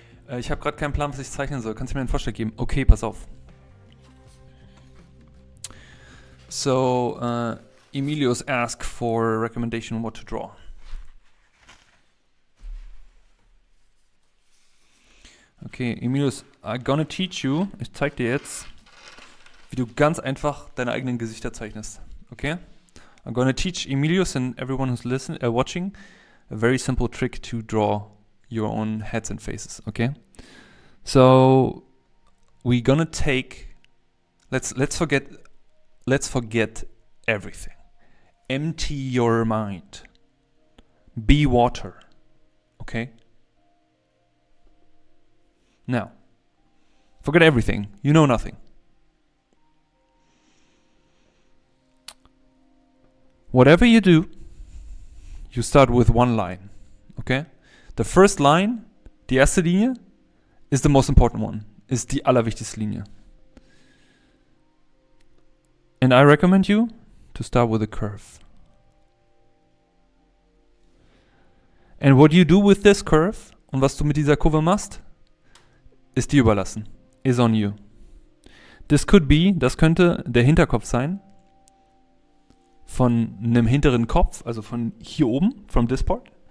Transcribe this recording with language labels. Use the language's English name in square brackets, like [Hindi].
[German] Ich habe gerade keinen Plan, was ich zeichnen soll. Kannst du mir einen Vorschlag geben? Okay, pass auf. [English] So, Emilius asked for a recommendation on what to draw. Okay, Emilius, I'm gonna teach you, [German] ich zeig dir jetzt, wie du ganz einfach deine eigenen Gesichter zeichnest. [English] Okay? I'm gonna teach Emilius and everyone who's watching a very simple trick to draw your own heads and faces. Okay? So we're gonna take, let's forget everything. Empty your mind. Be water. Okay? Now, forget everything. You know nothing. Whatever you do, you start with one line. Okay? The first line, [German] die erste Linie, [English] is the most important one. [German] Ist die allerwichtigste Linie. [English] And I recommend you to start with a curve. And what you do with this curve, [German] und was du mit dieser Kurve machst, ist dir überlassen. [English] Is on you. [German] Das könnte der Hinterkopf sein von einem hinteren Kopf, also von hier oben, [English] from this part.